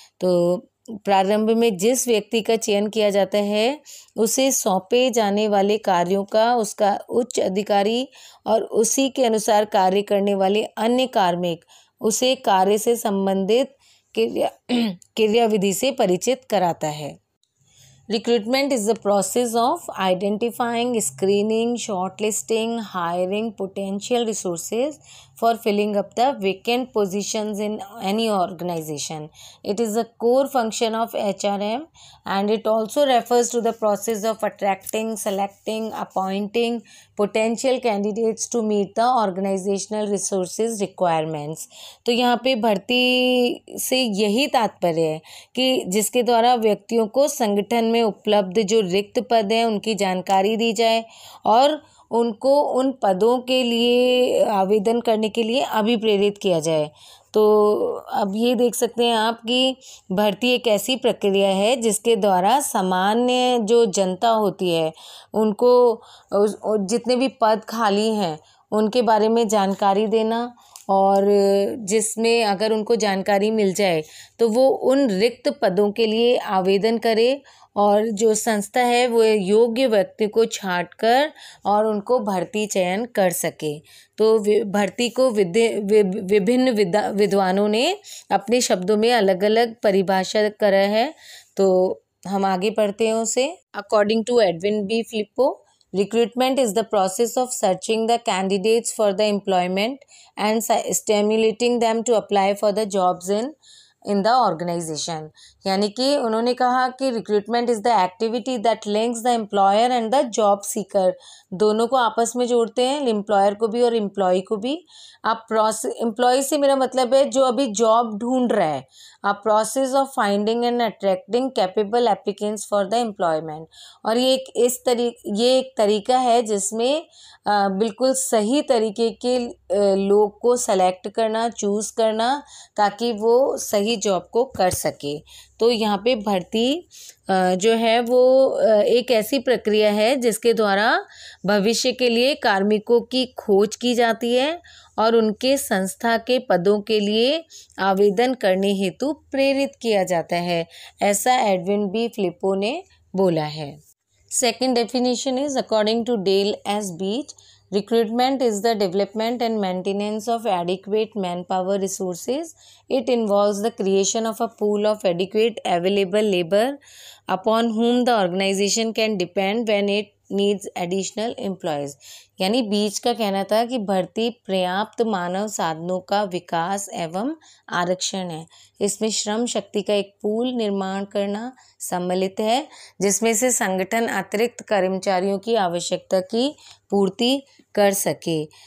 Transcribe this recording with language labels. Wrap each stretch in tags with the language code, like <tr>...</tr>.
<hi>तो प्रारंभ में जिस व्यक्ति का चयन किया जाता है उसे सौंपे जाने वाले कार्यों का उसका उच्च अधिकारी और उसी के अनुसार कार्य करने वाले अन्य कार्मिक उसे कार्य से संबंधित क्रियाविधि से परिचित कराता है.</hi> <en>Recruitment is the process of identifying, screening, shortlisting, hiring potential resources for filling up the vacant positions in any organization. It is a core function of HRM and it also refers to the process of attracting, selecting, appointing potential candidates to meet the organizational resources requirements.</en> <hi>तो यहाँ पे भर्ती से यही तात्पर्य है कि जिसके द्वारा व्यक्तियों को संगठन में उपलब्ध जो रिक्त पद हैं उनकी जानकारी दी जाए और उनको उन पदों के लिए आवेदन करने के लिए अभिप्रेरित किया जाए. तो अब ये देख सकते हैं आप कि भर्ती एक ऐसी प्रक्रिया है जिसके द्वारा सामान्य जो जनता होती है उनको जितने भी पद खाली हैं उनके बारे में जानकारी देना और जिसमें अगर उनको जानकारी मिल जाए तो वो उन रिक्त पदों के लिए आवेदन करे और जो संस्था है वो योग्य व्यक्ति को छांटकर और उनको भर्ती चयन कर सके. तो भर्ती को विभिन्न विद्वानों ने अपने शब्दों में अलग अलग परिभाषा करा है. तो हम आगे पढ़ते हैं उसे.</hi> <en>According to Edwin B Flippo, recruitment is the process of searching the candidates for the employment and stimulating them to apply for the jobs in the organization.</en> <hi>यानी कि उन्होंने कहा कि</hi> <en>Recruitment is the activity that links the employer and the job seeker.</en> <hi>दोनों को आपस में जोड़ते हैं, एम्प्लॉयर को भी और एम्प्लॉय को भी. आप एम्प्लॉय से मेरा मतलब है जो अभी जॉब ढूंढ रहा है.</hi> <en>A process of finding and attracting capable applicants for the employment.</en> <hi>और ये एक तरीका है जिसमें बिल्कुल सही तरीके के लोग को सेलेक्ट करना, चूज़ करना ताकि वो सही जॉब को कर सके. तो यहाँ पे भर्ती जो है वो एक ऐसी प्रक्रिया है जिसके द्वारा भविष्य के लिए कार्मिकों की खोज की जाती है और उनके संस्था के पदों के लिए आवेदन करने हेतु प्रेरित किया जाता है, ऐसा एडविन बी फ्लिपो ने बोला है.</hi> <en>Second definition is according to Dale S. Beach, recruitment is the development and maintenance of adequate manpower resources. It involves the creation of a pool of adequate available labor upon whom the organization can depend when it needs additional employees.</en> <hi>यानी बीच का कहना था कि भर्ती पर्याप्त मानव साधनों का विकास एवं आरक्षण है. इसमें श्रम शक्ति का एक पूल निर्माण करना सम्मिलित है जिसमें से संगठन अतिरिक्त कर्मचारियों की आवश्यकता की पूर्ति कर सके.</hi>